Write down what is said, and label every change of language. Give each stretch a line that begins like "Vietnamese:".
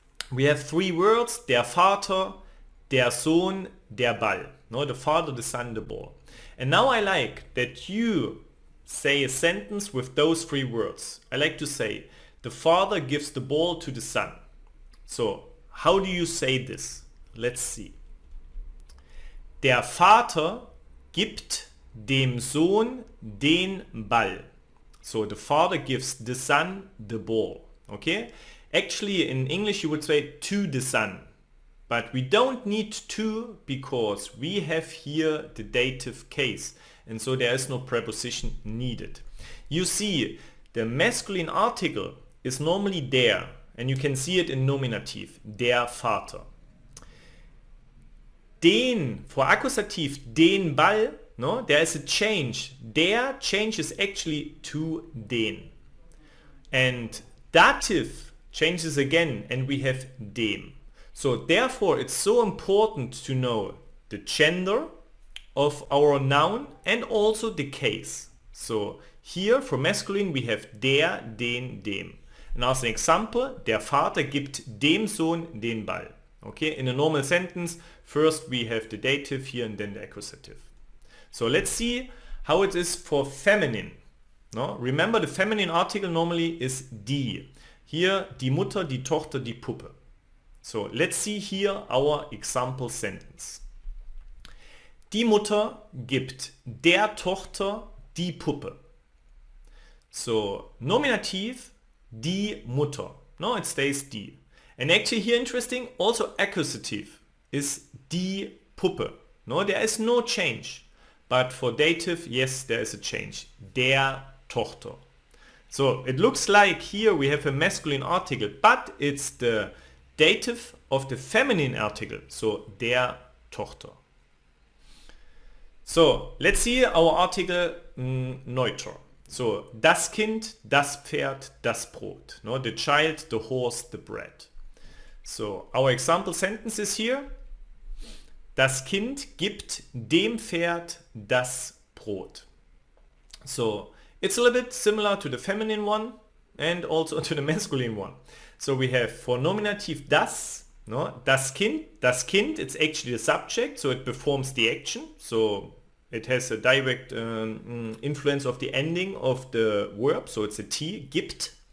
English: We have three words, der Vater, der Sohn, der Ball. No, the father, the son, the ball. And now I like that you say a sentence with those three words. I like to say, the father gives the ball to the son. So how do you say this? Let's see.
German: Der Vater gibt dem Sohn den Ball.
English: So the father gives the son the ball. Okay? Actually in English you would say to the son. But we don't need to because we have here the dative case. And so there is no preposition needed. You see, the masculine article is normally der. And you can see it in nominative, der Vater. Den, for accusative, den Ball, no, there is a change. Der changes actually to den. And dative changes again and we have dem. So therefore it's so important to know the gender of our noun and also the case. So here for masculine we have der, den, dem. And as an example, der Vater gibt dem Sohn den Ball. Okay, in a normal sentence, first we have the dative here and then the accusative. So let's see how it is for feminine. No? Remember the feminine article normally is die. Here die Mutter, die Tochter, die Puppe. So let's see here our example sentence.
German: Die Mutter gibt der Tochter die Puppe.
English: So nominative, die Mutter. No, it stays die. And actually here interesting, also accusative is die Puppe. No, there is no change. But for dative, yes, there is a change. Der Tochter. So it looks like here we have a masculine article, but it's the dative of the feminine article. So der Tochter. So let's see our article neuter.
German: So das Kind, das Pferd, das Brot.
English: No, the child, the horse, the bread. So our example sentence is here.
German: Das Kind gibt dem Pferd das Brot.
English: So it's a little bit similar to the feminine one and also to the masculine one. So we have for nominative das, no, das Kind, it's actually the subject, so it performs the action. So it has a direct influence of the ending of the verb, so it's a T, gibt.